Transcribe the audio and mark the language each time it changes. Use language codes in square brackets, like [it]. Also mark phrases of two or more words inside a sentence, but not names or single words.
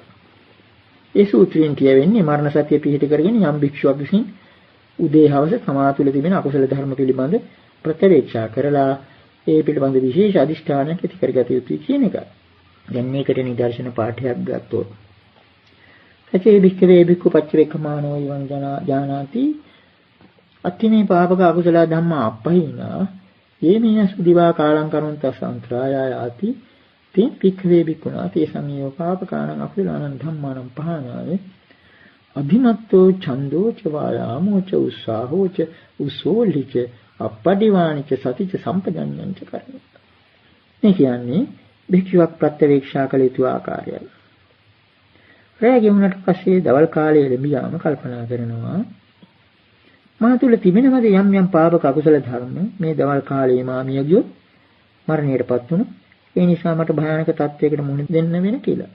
[si] ඒ සූත්‍රයෙන් කියවෙන්නේ මරණ සත්‍ය පිළිහිට කරගෙන යම් භික්ෂුවක් විසින් උදේ හවස තමා තුළ තිබෙන අකුසල ධර්ම පිළිබඳ ප්‍රත්‍යවේක්ෂා කරලා ඒ පිළිබඳ විශේෂ අදිෂ්ඨානයක් ඇති කරගත යුතුයි කියන එක. දැන් මේකට නිදර්ශන පාඨයක් ගත්තොත් [pi] සචේ භික්ඛවේ භික්ඛු පච්චවේකමානෝ යං ජානාති අත්තිනේ පාපක අකුසල ධම්මා අපහිනා යේමිනස් දිවා කාලං කරුන්තස් අන්තරායාති තේ භික්ඛවේ භික්ඛුනා තේ සංයෝ පාපකාණං අකුසලානං ධම්මානං පහනාය අභිමත්තෝ ඡන්தோ ච වායාමෝ ච උස්සාහෝ ච උසෝලිච අපටිවානිච සතිච සම්පජඤ්ඤංච කරණි. [si] මේ කියන්නේ භික්ෂුවක් ප්‍රත්‍යවේක්ෂා කළ යුතු ආකාරයයි. රැගෙන උනට පස්සේ දවල් කාලයේ ලැබියාම කල්පනා කරනවා මා තුල තිබෙනවද යම් යම් පාපක අකුසල ධර්ම මේ දවල් කාලයේ මා මිය ගියොත් මරණයටපත් වුණොත් ඒ නිසා මට භයානක තත්යකට මුහුණ දෙන්න වෙන කියලා.